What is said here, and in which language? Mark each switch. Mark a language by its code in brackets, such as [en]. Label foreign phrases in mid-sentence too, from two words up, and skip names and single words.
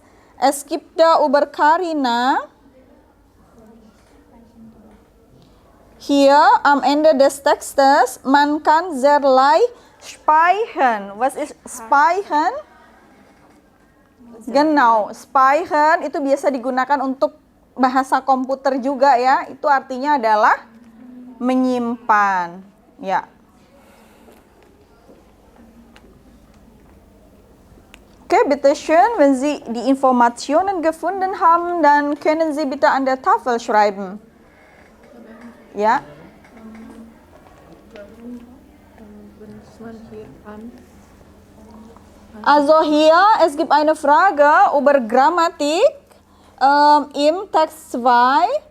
[de] Es gibt da über Karina. Hier am Ende des Textes, man kann sehr leicht speichern. Was ist speichern? Genau, speichern [id] itu biasa digunakan untuk bahasa komputer juga ya. Itu artinya adalah menyimpan. Ya. [de] Okay, bitte schön, wenn Sie die Informationen gefunden haben, dann können Sie bitte an der Tafel schreiben. Ja. Also hier, es gibt eine Frage über Grammatik im Text 2.